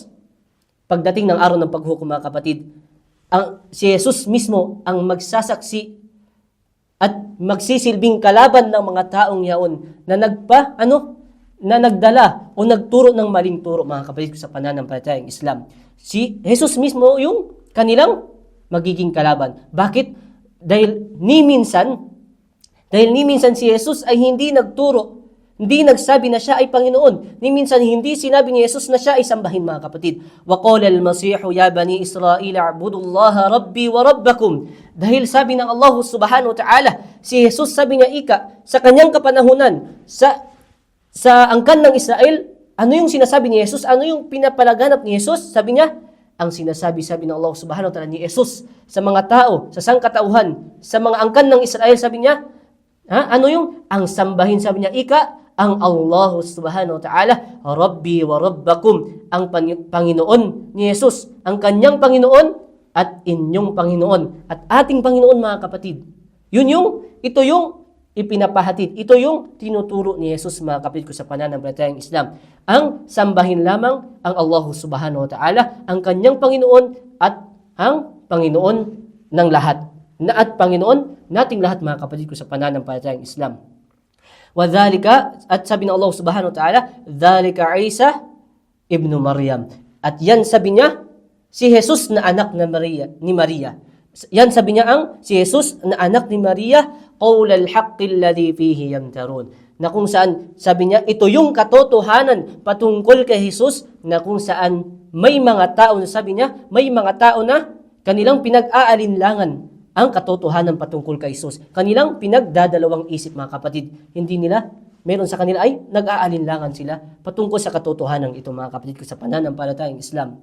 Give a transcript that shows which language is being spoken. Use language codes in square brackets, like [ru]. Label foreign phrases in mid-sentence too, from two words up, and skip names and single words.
[tl] Pagdating ng araw ng paghukom, mga kapatid, si Jesus mismo ang magsasaksi at magsisilbing kalaban ng mga taong yaon na nagdala o nagturo ng maling turo, mga kapatid, sa pananampalatayang Islam. Si Jesus mismo yung kanilang magiging kalaban. Bakit? Dahil ni minsan si Jesus ay hindi nagturo, hindi nagsabi na siya ay Panginoon. Ni minsan hindi sinabi ni Jesus na siya ay sambahin, mga kapatid. [ar] وقال المسيح يا بني إسرائيل اعبدوا الله ربي وربكم. [tl] Dahil sabi ng Allah [ar] سبحانه وتعالى, [tl] si Jesus, sabi niya ika sa kanyang kapanahunan sa angkan ng Israel, ano yung sinasabi ni Jesus? Ano yung pinapalaganap ni Jesus? Sabi niya, ang sabi ng Allah [ar] سبحانه وتعالى [tl] ni Jesus sa mga tao, sa sangkatauhan, sa mga angkan ng Israel, sabi niya, ano yung ang sambahin, sabi niya, ika, ang Allah [ar] سبحانه وتعالى، ربي وربكم, [tl] ang Panginoon ni Jesus, ang kanyang Panginoon at inyong Panginoon, at ating Panginoon, mga kapatid. Ito yung ipinapahatid. Ito yung tinuturo ni Jesus, mga kapatid ko, sa pananampalatayang Islam. Ang sambahin lamang ang Allah [ar] سبحانه وتعالى, [tl] ang kanyang Panginoon at ang Panginoon ng lahat. At Panginoon nating lahat, mga kapatid ko, sa pananampalatayang Islam. [ar] Wadhalika, [tl] at sabi ng Allah [ar] سبحانه وتعالى، ذلك عيسى ابن مريم. [tl] At yan, sabi niya, si Jesus na anak ni Maria. Yan, sabi niya, si Jesus na anak ni Maria, [ar] قول الحق الذي فيه يمترون. [tl] Na kung saan, sabi niya, ito yung katotohanan patungkol kay Jesus, na kung saan may mga tao na, sabi niya, may mga tao na kanilang pinag-aalinlangan ang katotohanan patungkol kay Jesus. Kanilang pinagdadalawang isip, mga kapatid. Hindi nila meron sa kanila ay nag-aalinlangan sila patungkol sa katotohanan ito mga kapatid ko sa pananampalatayang Islam.